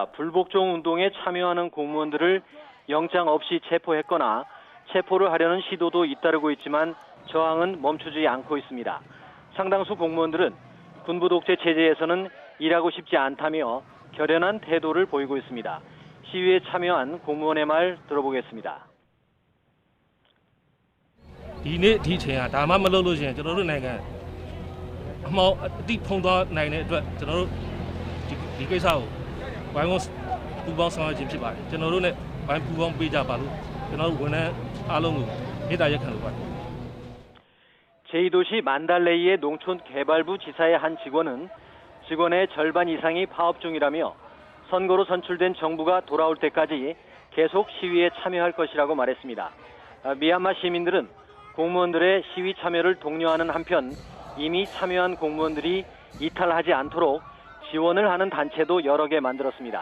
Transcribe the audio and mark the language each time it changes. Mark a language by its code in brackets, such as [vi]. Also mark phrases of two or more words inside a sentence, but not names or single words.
[ko] 불복종 운동에 참여하는 공무원들을 영장 없이 체포했거나 체포를 하려는 시도도 잇따르고 있지만 저항은 멈추지 않고 있습니다. 상당수 공무원들은 군부 독재 체제에서는 일하고 싶지 않다며 결연한 태도를 보이고 있습니다. 시위에 참여한 공무원의 말 들어보겠습니다. [my] ဒီနေ့ဒီချိန်ကဒါမှမလုပ်လို့ရှိရင်ကျွန်တော်တို့နိုင်ငံအမောအတိဖုံးသွားနိုင်တဲ့အတွက်ကျွန်တော်တို့ဒီကိစ္စကိုဝိုင်းဝန်းပူးပေါင်းဆောင်ရွက်ခြင်းဖြစ်ပါတယ်ကျွန်တော်တို့ ਨੇ ဝိုင်းပူးပေါင်းပေးကြပါလို့ကျွန်တော်တို့ဝန်ထမ်းအားလုံးကိုမေတ္တာရပ်ခံလိုပါတယ် [ko] 제2도시 만달레이의 농촌개발부 지사의 한 직원은 직원의 절반 이상이 파업 중이라며 선거로 선출된 정부가 돌아올 때까지 계속 시위에 참여할 것이라고 말했습니다. 미얀마 시민들은 공무원들의 시위 참여를 독려하는 한편 이미 참여한 공무원들이 이탈하지 않도록 지원을 하는 단체도 여러 개 만들었습니다.